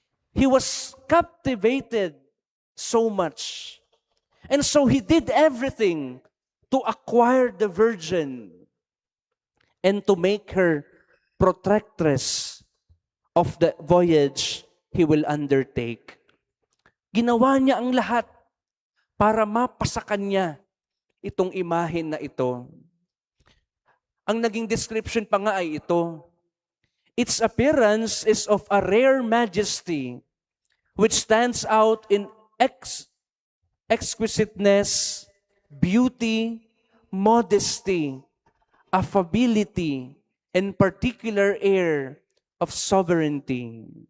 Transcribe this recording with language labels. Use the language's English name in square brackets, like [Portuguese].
[English] He was captivated so much. And so he did everything to acquire the virgin and to make her protectress of the voyage he will undertake. [Filipino] Ginawa niya ang lahat para mapasakan niya itong imahen na ito. Ang naging description pa nga ay ito. [English] Its appearance is of a rare majesty which stands out in exquisiteness, beauty, modesty, affability, and particular air of sovereignty.